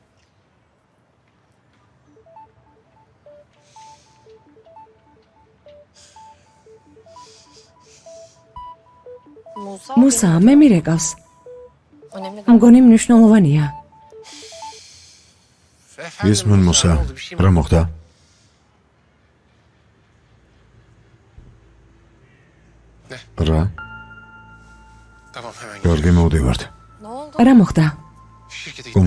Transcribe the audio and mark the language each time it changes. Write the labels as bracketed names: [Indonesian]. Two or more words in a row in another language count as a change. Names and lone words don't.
[Georgian] მუსა, მე მირეკავს. მგონი მნიშვნელოვანია. ისმენ მუსა, რა მოხდა? რა? [Turkish] Tamam hemen gel. [Georgian] გორგი მოვდივართ. რა მოხდა? [Turkish] Şirkete gitmemiz